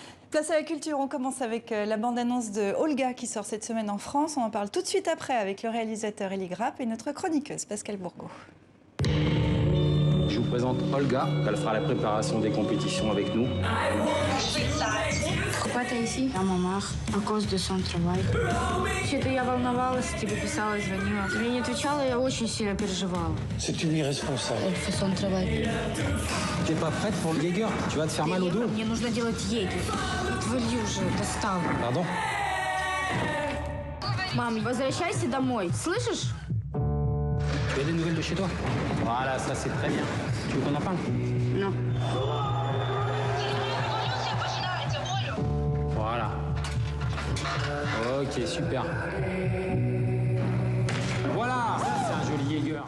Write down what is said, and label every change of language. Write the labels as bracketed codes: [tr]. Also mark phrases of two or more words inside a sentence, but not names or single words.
[fr] Place à la culture, on commence avec la bande-annonce de Olga qui sort cette semaine en France. On en parle tout de suite après avec le réalisateur Elie Grapp et notre chroniqueuse Pascale Bourgault. Je vous présente Olga, elle fera la préparation des compétitions avec nous. Pourquoi t'es ici? [ru] Я мамах, [fr] à cause de son travail. [ru] Вообще-то я волновалась, тебе писала, звонила. Ты мне не отвечала, я очень сильно переживала. [fr] C'est une irresponsable. Elle fait son travail. T'es pas prête pour le Jaeger? Tu vas te faire mal au dos. [ru] Мне нужно делать егерь. Отвали уже, достала. [fr] Pardon? [ru] Мам, возвращайся домой, слышишь? [fr] Tu as des nouvelles de chez toi? Voilà, ça c'est très bien. Tu veux qu'on en parle? Non. Voilà. Ok, super. Voilà, ça c'est un joli Jaeger.